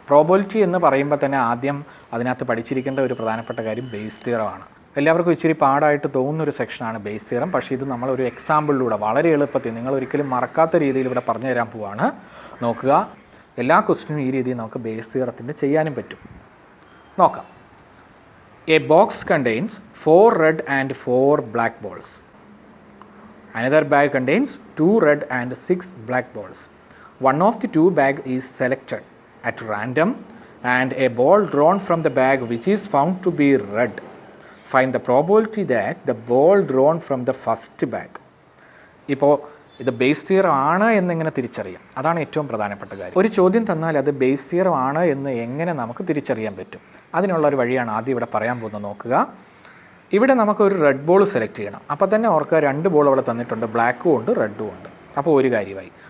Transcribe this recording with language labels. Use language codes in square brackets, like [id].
[ml] Probability എന്ന് പറയുമ്പോൾ തന്നെ ആദ്യം അതിനകത്ത് പഠിച്ചിരിക്കേണ്ട ഒരു പ്രധാനപ്പെട്ട കാര്യം ബേസ് തിയറമാണ്. എല്ലാവർക്കും ഇച്ചിരി പാടായിട്ട് തോന്നുന്നൊരു സെക്ഷനാണ് ബേസ് തിയറം. പക്ഷേ ഇത് നമ്മളൊരു എക്സാമ്പിളിലൂടെ വളരെ എളുപ്പത്തിൽ നിങ്ങൾ ഒരിക്കലും മറക്കാത്ത രീതിയിൽ ഇവിടെ പറഞ്ഞു തരാൻ പോവാണ്. നോക്കുക, എല്ലാ ക്വസ്റ്റിനും ഈ രീതിയിൽ നമുക്ക് ബേസ് തിയറത്തിൻ്റെ ചെയ്യാനും പറ്റും. നോക്കാം. [en] A box contains 4 red and 4 black balls. Another bag contains 2 red and 6 black balls. One of the 2 bag is selected at random and a ball drawn from the bag which is found to be red. Find the probability that the ball drawn from the first bag. [ml] ഇപ്പോൾ ഇത് base theorem ആണ് എന്നിങ്ങനെ തിരിച്ചറിയാം. അതാണ് ഏറ്റവും പ്രധാനപ്പെട്ട കാര്യം. ഒരു ചോദ്യം തന്നാൽ അത് ബേസ് തിയറം ആണ് എന്ന് എങ്ങനെ നമുക്ക് തിരിച്ചറിയാൻ പറ്റും? അതിനുള്ള ഒരു വഴിയാണ് ആദ്യം ഇവിടെ പറയാൻ പോകുന്നത്. നോക്കുക, ഇവിടെ നമുക്കൊരു റെഡ് ബോൾ സെലക്ട് ചെയ്യണം. അപ്പോൾ തന്നെ ഓർക്കുക 2 ബോൾ അവിടെ തന്നിട്ടുണ്ട്, ബ്ലാക്കും ഉണ്ട് റെഡും ഉണ്ട്. അപ്പോൾ ഒരു കാര്യമായി.